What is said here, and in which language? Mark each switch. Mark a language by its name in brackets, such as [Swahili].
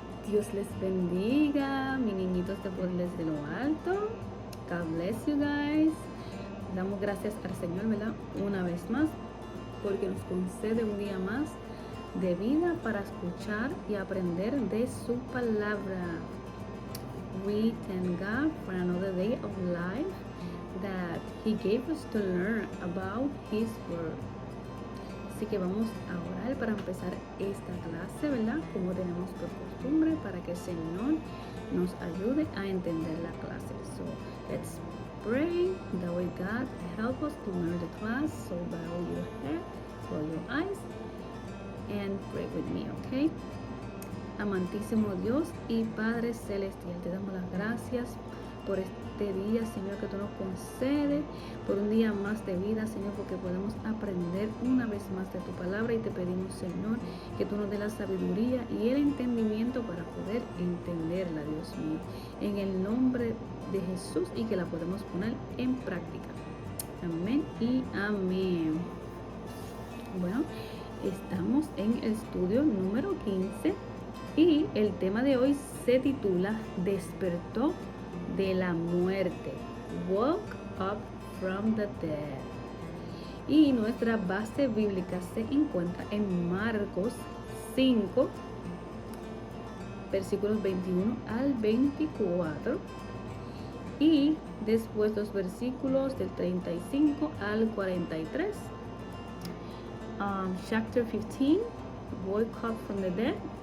[Spanish] Dios les bendiga, mis niñitos de poder desde lo alto. [English] God bless you guys. [Spanish] Damos gracias al Señor, ¿verdad? Una vez más, porque nos concede un día más de vida para escuchar y aprender de su palabra. [English] We thank God for another day of life that He gave us to learn about His Word. [Spanish] Así que vamos a orar para empezar esta clase, ¿verdad? Como tenemos por costumbre, para que el Señor nos ayude a entender la clase. [English] So, let's pray that way God help us to learn the class. So bow your head, close your eyes, and pray with me, okay? [Spanish] Amantísimo Dios y Padre Celestial, te damos las gracias por este día, Señor, que tú nos concedes, por un día más de vida, Señor, porque podemos aprender una vez más de tu palabra y te pedimos, Señor, que tú nos dé la sabiduría y el entendimiento para poder entenderla, Dios mío, en el nombre de Jesús, y que la podemos poner en práctica. Amén y amén. Bueno, estamos en el estudio número 15 y el tema de hoy se titula Despertó de la muerte, [English] Woke up from the dead. [Spanish] Y nuestra base bíblica se encuentra en Marcos 5, versículos 21 al 24, y después los versículos del 35 al 43. [English] Chapter 15, Woke up from the dead.